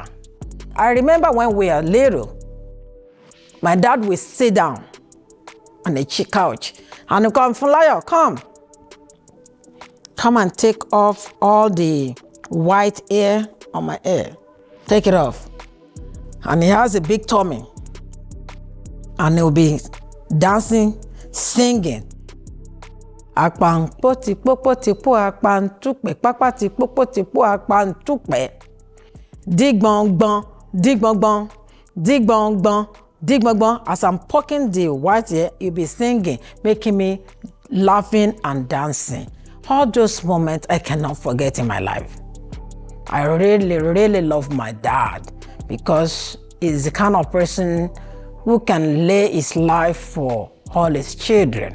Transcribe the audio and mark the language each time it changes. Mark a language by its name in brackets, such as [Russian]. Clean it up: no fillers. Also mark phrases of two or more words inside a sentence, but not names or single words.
[English] I remember when we were little, my dad would sit down on the couch and he'd come, Fulayo, come and take off all the white hair on my hair. Take it off. And he has a big tummy. And he'll be dancing, singing. Akpan poti popo tipo akpan tukpe papa tipo poti po akpan tukpe. Dig bong bong, dig bong bong, dig bong bong, dig bong bong. As I'm poking the white hair, you'll be singing, making me laughing and dancing. All those moments I cannot forget in my life. I really, really love my dad because he's the kind of person who can lay his life for all his children.